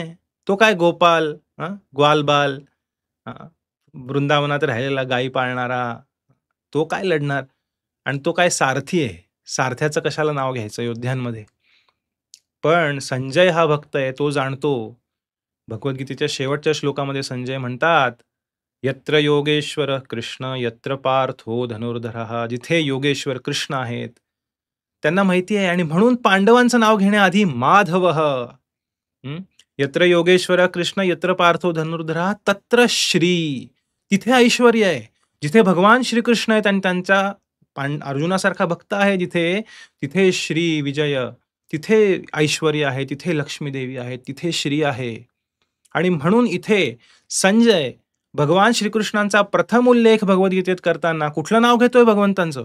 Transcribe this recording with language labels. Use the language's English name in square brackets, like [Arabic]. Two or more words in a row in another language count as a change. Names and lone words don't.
[Marathi] तो काय गोपाल, ग्वालबाल, वृंदावनात राहिलेला गायी पाळणारा, तो काय लढणार आणि तो काय सारथी आहे. सारथ्याचं कशाला नाव घ्यायचं योद्ध्यांमध्ये. पण संजय हा भक्त आहे, तो जाणतो. भगवद्गीतेच्या शेवटच्या श्लोकामध्ये संजय म्हणतात, [Sanskrit] "यत्र योगेश्वर कृष्ण यत्र पार्थो धनुर्धरः." [Marathi] जिथे योगेश्वर कृष्ण आहेत, त्यांना माहिती आहे आणि म्हणून पांडवांचं नाव घेण्याआधी माधवः. [Sanskrit] यत्र योगेश्वर कृष्ण यत्र पार्थो धनुर्धरः तत्र श्री. [Marathi] तिथे ऐश्वर्य आहे. जिथे भगवान श्रीकृष्ण आहेत आणि त्यांचा अर्जुनासारखा भक्त आहे जिथे, तिथे श्री विजय, तिथे ऐश्वर्य आहे, तिथे लक्ष्मी देवी आहे, तिथे श्री आहे. आणि म्हणून इथे संजय भगवान श्रीकृष्णांचा प्रथम उल्लेख भगवद्गीतेत करताना कुठलं नाव घेतोय भगवंतांचं?